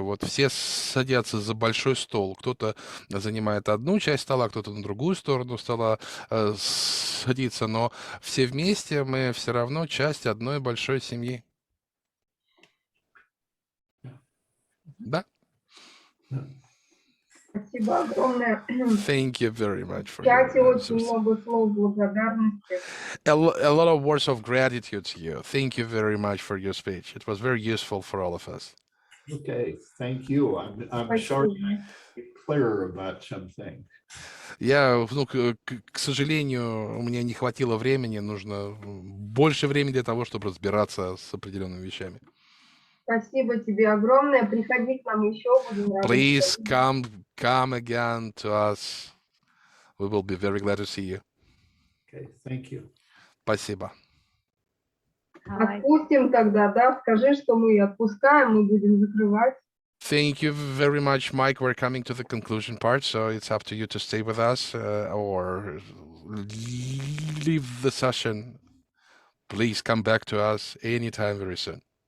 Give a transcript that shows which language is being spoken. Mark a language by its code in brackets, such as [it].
[ru] Вот все садятся за большой стол. Кто-то занимает одну часть стола, кто-то на другую сторону стола садится, но все вместе мы все равно часть одной большой семьи. Да? Спасибо огромное. [en] Thank you very much for [ru] В чате [en] your [ru] очень [en] answers. [ru] много слов благодарности. [en] A lot of words of gratitude to you. Thank you very much for your speech. It was very useful for all of us. Okay, thank you. I'm [ru] Спасибо. [en] sorry to be clearer about some things. [ru] Я, к сожалению, у меня не хватило времени. Нужно больше времени для того, чтобы разбираться с определенными вещами. Спасибо тебе огромное. Приходи к нам еще, будем рады. [en] Please come again to us. We will be very glad to see you. Okay, thank you. [ru] Спасибо. Отпустим тогда, да? Скажи, что мы отпускаем, мы будем закрывать. [en] Thank you very much, Mike. We're coming to the conclusion part, so it's up to you to stay with us or leave the session. Please come back to us anytime very soon.